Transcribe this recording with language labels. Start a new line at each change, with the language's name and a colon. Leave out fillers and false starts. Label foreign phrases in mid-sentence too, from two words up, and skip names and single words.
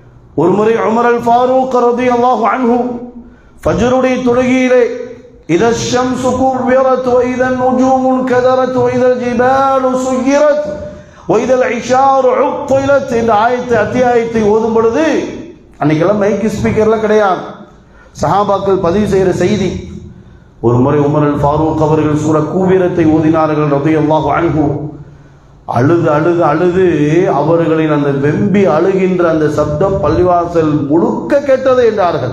Tamil: ஒரு முறை உமர் அல் ஃபாரூக்
Arabic: رضي الله عنه
Tamil: ஃபஜ்ருடைய தொழுகையிலே
Arabic: إذا الشمس كورت وإذا النجوم انكدرت وإذا الجبال سيرت وإذا العشار عطلت
Tamil: என்ற அத்தியாயத்தை ஓதும் பொழுது, அன்னைக்கெல்லாம்
English: mic speakerலாம்
Tamil: கிடையாது, சஹாபாக்கள் பதிவு செய்கிற செய்தி. ஒரு முறை உமர் அல் ஃபாரூக் அவர்கள் சூரா கூவிரத்தை ஓதினார்கள்
Arabic: رضي الله عنه.
Tamil: அழுது அழுது அழுது அவர்களின் அந்த வெம்பி அழுகின்ற அந்த சப்தம் பள்ளிவாசல் முழுக்க கேட்டது என்றார்கள்.